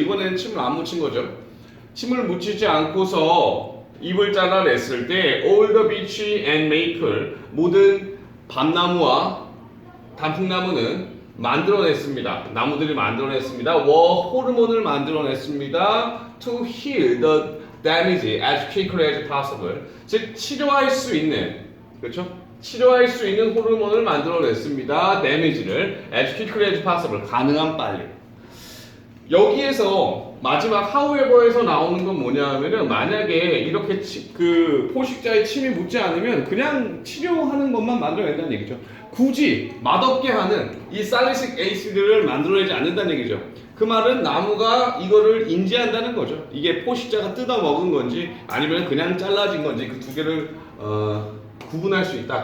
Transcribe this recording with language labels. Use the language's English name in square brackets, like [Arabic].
[Korean] 이번에는 침을 안 묻힌 거죠. 침을 묻히지 않고서 잎을 잘라냈을 때 [English] all the beech and maple, [Korean] 모든 밤나무와 단풍나무는 만들어냈습니다. 나무들이 만들어냈습니다. 호르몬을 만들어냈습니다. [English] To heal the damage as quickly as possible. [Korean] 즉 치료할 수 있는, 그렇죠? 치료할 수 있는 호르몬을 만들어냈습니다. damage를 [English] as quickly as possible, [Korean] 가능한 빨리. 여기에서 마지막 however에서 나오는 건 뭐냐 하면은 만약에 이렇게 그 포식자의 침이 묻지 않으면 그냥 치료하는 것만 만들어낸다는 얘기죠. 굳이 맛없게 하는 이 살리식 에이시드를 만들어내지 않는다는 얘기죠. 그 말은 나무가 이거를 인지한다는 거죠. 이게 포식자가 뜯어 먹은 건지 아니면 그냥 잘라진 건지 그 두 개를 구분할 수 있다.